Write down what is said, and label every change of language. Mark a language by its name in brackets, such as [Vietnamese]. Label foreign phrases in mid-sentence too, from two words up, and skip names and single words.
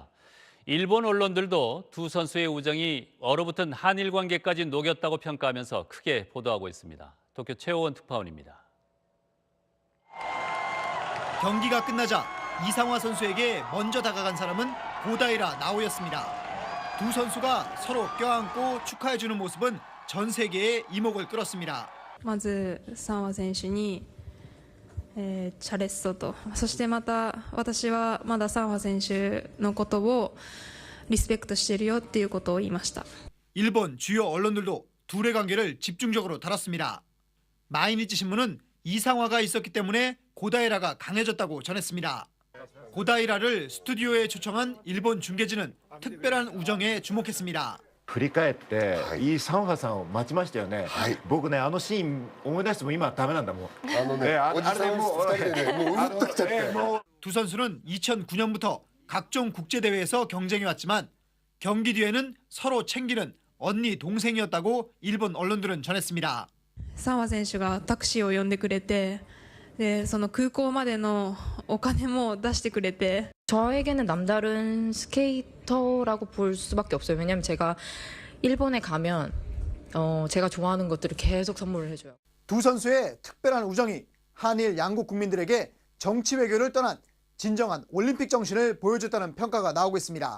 [Korean] 일본 언론들도 두 선수의 우정이 얼어붙은 한일 관계까지 녹였다고 평가하면서 크게 보도하고 있습니다. 도쿄 최호원 특파원입니다. 경기가 끝나자 이상화 선수에게 먼저 다가간 사람은 고다이라 나오였습니다. 두 선수가 서로 껴안고 축하해주는 모습은 전 세계의 이목을 끌었습니다. [Japanese] まずサンワ選手に、チャレッソと、そしてまた私はまだサンワ選手のことをリスペクトしているよっていうことを言いました。 [Korean] 일본 주요 언론들도 둘의 관계를 집중적으로 다뤘습니다. 마이니치 신문은 이상화가 있었기 때문에 고다이라가 강해졌다고 전했습니다. 고다이라를 스튜디오에 초청한 일본 중계진은 특별한 우정에 주목했습니다. [Japanese] 振り返ってイーサンファさんを待ちましたよね。僕ねあのシーン思い出しても今ダメなんだもん。 [Korean] 두 선수는 2009년부터 각종 국제 대회에서 경쟁해 왔지만 경기 뒤에는 서로 챙기는 언니 동생이었다고 일본 언론들은 전했습니다. [Japanese] サンワ選手がタクシーを呼んでくれて、でその空港までのお金も出してくれて。 [Korean] 저에게는 남다른 스케이터라고 볼 수밖에 없어요. 왜냐하면 제가 일본에 가면 제가 좋아하는 것들을 계속 선물을 해줘요. 두 선수의 특별한 우정이 한일 양국 국민들에게 정치 외교를 떠난 진정한 올림픽 정신을 보여줬다는 평가가 나오고 있습니다.